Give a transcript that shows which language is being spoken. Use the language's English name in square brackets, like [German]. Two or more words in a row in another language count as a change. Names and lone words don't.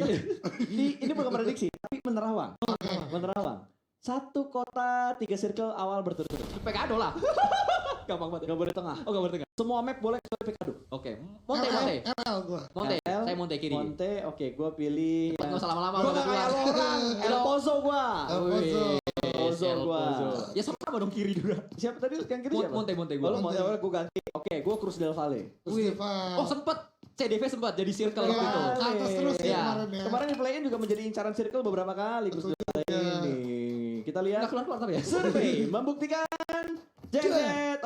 [Indonesian] Ini bukan prediksi, tapi menerawang. Menerawang. Satu kota, 3 circle awal berturut-turut. Pekado lah. Gampang banget. Gak boleh tengah. Oh gak boleh tengah. Semua map boleh kecuali Pekado. Oke. Monte. ML gua. Monte. LL, Saya Monte kiri. Monte, oke, gue pilih. Nggak usah lama-lama. Gue udah gak kayak keluar. lo orang. El Pozo gua. El Pozo. Pozo El gua. Pozo. Ya sama dong kiri juga. Siapa tadi yang kiri siapa? Monte Oh, gua. lu Monte, gue ganti. Oke, gue Cruz del Valle. Oh sempet. CDV sempat jadi circle Ya, waktu itu. ke atas terus ya Iya. kemarin ya. Kemarin di play-in juga menjadi incaran circle beberapa kali Cruz del Valle ini. Kita lihat. Nggak keluar tapi ya. Survei membuktikan Jet.